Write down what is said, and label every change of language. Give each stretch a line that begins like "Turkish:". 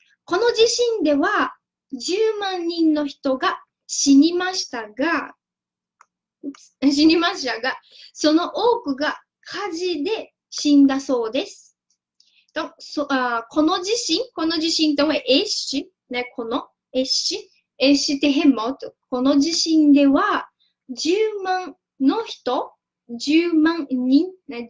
Japanese: この地震では10万人の人が死にましたが、その多くが火事で死んだそうです。
Portuguese: Então,
Japanese: この地震、
Portuguese: então é este, né? Este terremoto.
Japanese: この地震では10万の人、10万人, né?